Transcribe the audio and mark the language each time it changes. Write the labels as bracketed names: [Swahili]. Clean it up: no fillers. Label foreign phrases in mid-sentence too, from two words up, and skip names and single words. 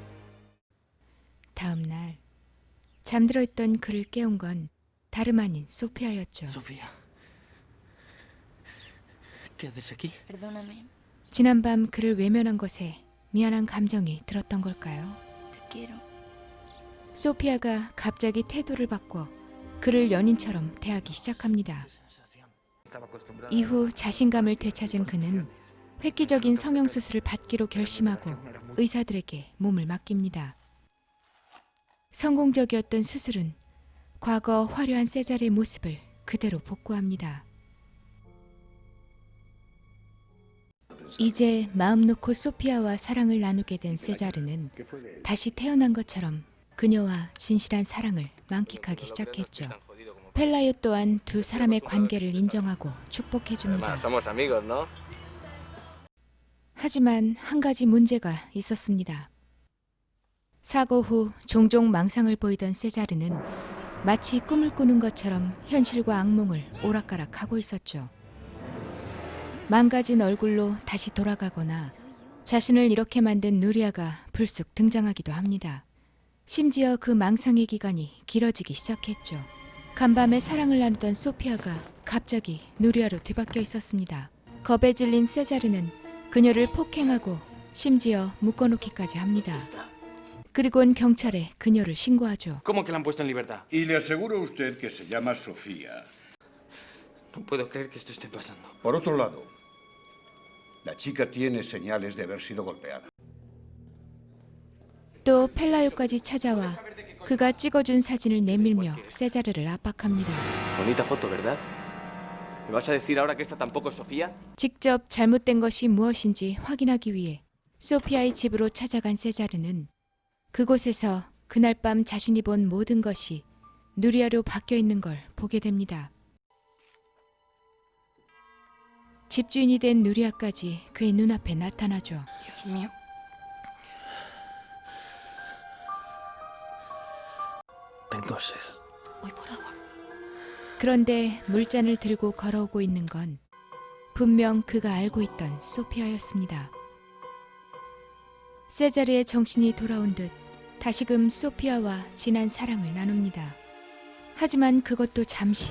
[Korean] 다음 날 잠들어 있던 그를 깨운 건 다름 아닌 소피아였죠. [Spanish] Sofía. ¿Qué haces aquí? Perdóname, [Korean] 지난밤 그를 외면한 것에 미안한 감정이 들었던 걸까요? [Spanish] te quiero. [Korean] 소피아가 갑자기 태도를 바꿔 그를 연인처럼 대하기 시작합니다. 이후 자신감을 되찾은 그는 획기적인 성형수술을 받기로 결심하고 의사들에게 몸을 맡깁니다. 성공적이었던 수술은 과거 화려한 세자르의 모습을 그대로 복구합니다. 이제 마음 놓고 소피아와 사랑을 나누게 된 세자르는 다시 태어난 것처럼 그녀와 진실한 사랑을 만끽하기 시작했죠. 펠라요 또한 두 사람의 관계를 인정하고 축복해줍니다. [Spanish] Además, somos amigos, ¿no? [Korean] 하지만 한 가지 문제가 있었습니다. 사고 후 종종 망상을 보이던 세자르는 마치 꿈을 꾸는 것처럼 현실과 악몽을 오락가락하고 있었죠. 망가진 얼굴로 다시 돌아가거나 자신을 이렇게 만든 누리아가 불쑥 등장하기도 합니다. 심지어 그 망상의 기간이 길어지기 시작했죠. 간밤에 사랑을 나누던 소피아가 갑자기 누리아로 뒤바뀌어 있었습니다. 겁에 질린 세자르는 그녀를 폭행하고 심지어 묶어놓기까지 합니다. 그리곤 경찰에 그녀를 신고하죠. [Spanish] ¿Cómo que la han puesto en libertad? Y le aseguro a usted que se llama Sofía. No puedo creer que esto esté pasando. Por otro lado, la chica tiene señales de haber sido golpeada. [Korean] 또 펠라요까지 찾아와 그가 찍어준 사진을 내밀며 세자르를 압박합니다. [Spanish] Bonita foto, ¿verdad? ¿Me vas a decir ahora que esta tampoco es Sofía? [Korean] 직접 잘못된 것이 무엇인지 확인하기 위해 소피아의 집으로 찾아간 세자르는 그곳에서 그날 밤 자신이 본 모든 것이 누리아로 바뀌어 있는 걸 보게 됩니다. 집주인이 된 누리아까지 그의 눈앞에 나타나죠. [Spanish] Dios mío. Tengo sed. Voy por agua. [Korean] 그런데 물잔을 들고 걸어오고 있는 건 분명 그가 알고 있던 소피아였습니다. 세자르의 정신이 돌아온 듯 다시금 소피아와 진한 사랑을 나눕니다. 하지만 그것도 잠시.